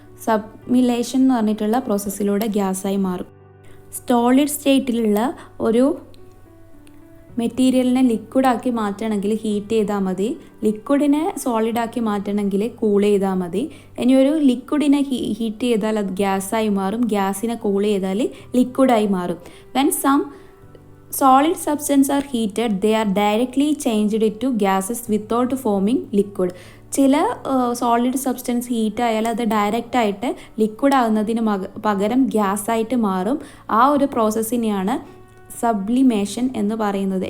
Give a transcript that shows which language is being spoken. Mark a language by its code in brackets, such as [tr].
[ml] സബ്മിലേഷൻ എന്ന് പറഞ്ഞിട്ടുള്ള പ്രോസസ്സിലൂടെ ഗ്യാസായി മാറും. സോളിഡ് സ്റ്റേറ്റിലുള്ള ഒരു മെറ്റീരിയലിനെ ലിക്വിഡാക്കി മാറ്റണമെങ്കിൽ ഹീറ്റ് ചെയ്താൽ മതി. ലിക്വിഡിനെ സോളിഡാക്കി മാറ്റണമെങ്കിൽ കൂൾ ചെയ്താൽ മതി. ഇനി ഒരു ലിക്വിഡിനെ ഹീറ്റ് ചെയ്താൽ അത് ഗ്യാസായി മാറും. ഗ്യാസിനെ കൂൾ ചെയ്താൽ ലിക്വിഡായി മാറും. [en] When some solid substances are heated, they are directly changed into gases without forming liquid. [ml] ചില സോളിഡ് സബ്സ്റ്റൻസ് ഹീറ്റ് ആയാൽ അത് ഡയറക്റ്റായിട്ട് ലിക്വിഡ് ആകുന്നതിന് പകരം ഗ്യാസായിട്ട് മാറും. ആ ഒരു പ്രോസസ്സിനെയാണ് സബ്ലിമേഷൻ എന്ന് പറയുന്നത്.